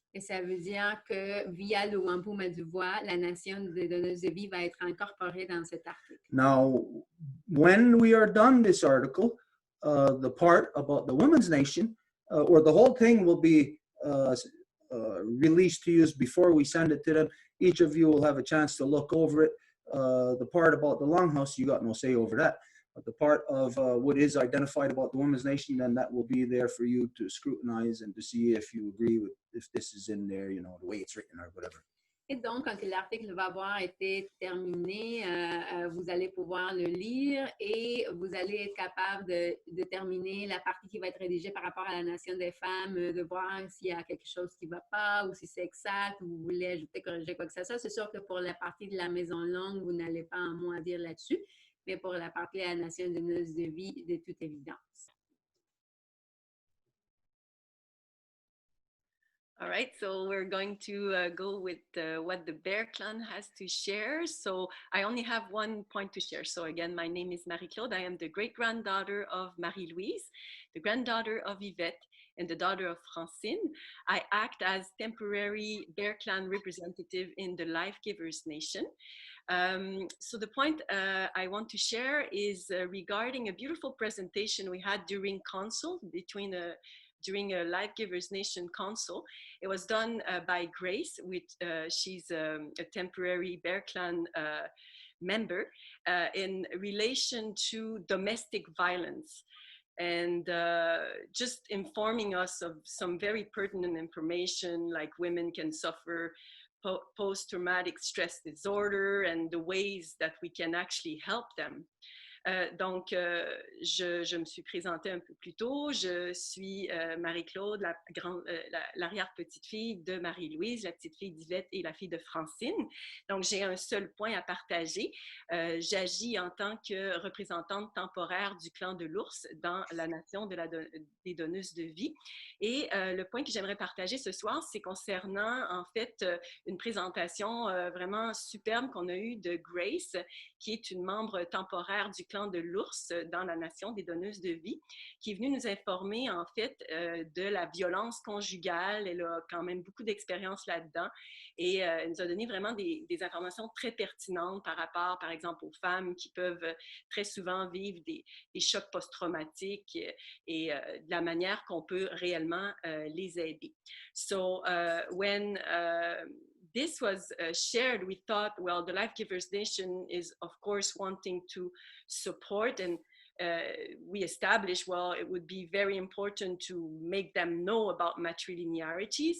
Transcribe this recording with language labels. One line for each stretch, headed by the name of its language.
French: Et ça veut dire que via le Wampum et du Voix, la nation des donneuses de vie va être incorporée dans cet article.
English: Now, when we are done this article, the part about the Women's Nation, or the whole thing will be released to you before we send it to them. Each of you will have a chance to look over it. The part about the Longhouse, you got no say over that. But the part of what is identified about the Women's Nation, then that will be there for you to scrutinize and to see if you agree with if this is in there, you know, the way it's written or whatever.
French: Et donc, quand l'article va avoir été terminé, vous allez pouvoir le lire et vous allez être capable de terminer la partie qui va être rédigée par rapport à la Nation des femmes, de voir s'il y a quelque chose qui ne va pas ou si c'est exact ou vous voulez ajouter, corriger quoi que ce soit. C'est sûr que pour la partie de la maison longue, vous n'allez pas un mot à dire là-dessus, mais pour la partie de la Nation donneuse de vie, de toute évidence.
English: All right, so we're going to go with what the Bear Clan has to share. So I only have one point to share. So again, my name is Marie-Claude. I am the great-granddaughter of Marie-Louise, the granddaughter of Yvette, and the daughter of Francine. I act as temporary Bear Clan representative in the Life Givers Nation. So the point I want to share is regarding a beautiful presentation we had during Council, during a Life Givers Nation Council. It was done by Grace, she's a temporary Bear Clan member in relation to domestic violence, and just informing us of some very pertinent information, like women can suffer post-traumatic stress disorder and the ways that we can actually help them.
French: Donc, je me suis présentée un peu plus tôt. Je suis Marie-Claude, l'arrière-petite-fille de Marie-Louise, la petite-fille d'Yvette et la fille de Francine. Donc, j'ai un seul point à partager. J'agis en tant que représentante temporaire du clan de l'ours dans la nation des donneuses de vie. Et le point que j'aimerais partager ce soir, c'est concernant, en fait, une présentation vraiment superbe qu'on a eue de Grace, qui est une membre temporaire du clan de l'ours dans la nation des donneuses de vie, qui est venue nous informer en fait de la violence conjugale. Elle a quand même beaucoup d'expérience là-dedans et elle nous a donné vraiment des informations très pertinentes par rapport, par exemple, aux femmes qui peuvent très souvent vivre des chocs post-traumatiques et de la manière qu'on peut réellement les aider.
English: So, when this was shared, we thought, well, the Life Givers Nation is, of course, wanting to support, and we established, well, it would be very important to make them know about matrilinearity.